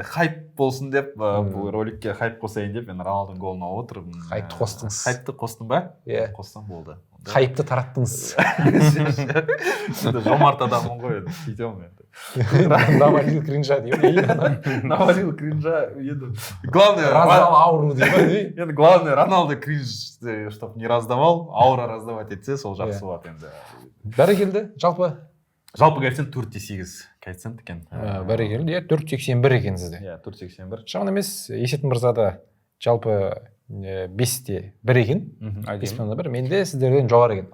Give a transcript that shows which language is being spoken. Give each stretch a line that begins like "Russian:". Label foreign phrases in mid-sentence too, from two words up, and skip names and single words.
Kazakh: Хайп болсын деп, бұл роликке хайп қосайын деп, мен Роналдың голын алып отырмын. Хайпты қостыңыз. Хайпты қостың ба? Иә. Қостым болды. Хайпты тараттыңыз. Жомарт адамын ғой енді. Сөйтемін енді.
Russian: Навалил кринжа
Kazakh: деймін.
Russian: Навалил кринжа енді. Главное,
Kazakh: раздал ауру деймін. Енді главное, Роналду кринж,
Russian: чтоб не раздавал, аура раздавать
Kazakh: етсе, сол жақсы болады енді. Бәрекелді, жалпы коэффициент 4,8 коэффициент екен. Бәрекелді, 4,81 екен сізде. Иә, 4,81. Шаман емес, Есет мырзада жалпы 5-те 1 екен. 5,1. Менде сіздерден жоғары екен.